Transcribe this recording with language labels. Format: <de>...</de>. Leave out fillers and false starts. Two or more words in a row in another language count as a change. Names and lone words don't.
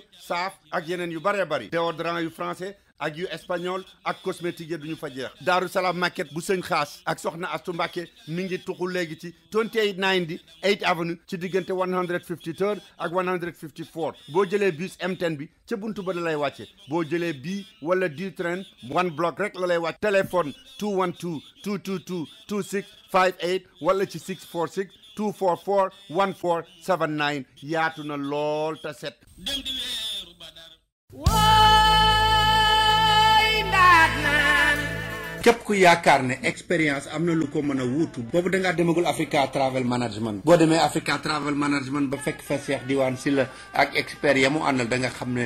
<wo>saaf ak yeneen yu bëree bëri déodorant yu français ak yu espagnol ak cosmétique yi duñu fa jeex Daaru Salaam market bu sëñ xaas ak soxna Astu Mbàkke mi ngi tuxu léegi ci 2890 8th avenue ci diggante 153 ak 154 boo jëlee bus M10 bi ca buntu ba da lay wàcce boo jëlee bii wala du train</wo> <en>one block</en> <wo>rek la lay wàcc téléphone 212 222 2658 wala ci 646 244 1479 yaatu na lool te set képp ku yaakaar ne expérience am na lu ko mën a wuutu boobu da ngaa demagul Africa Travel Management boo demee Africa Travel Management ba fekk fa Cheikh Diwane Sylla ak expert ya mu àndal da nga xam ne</wo>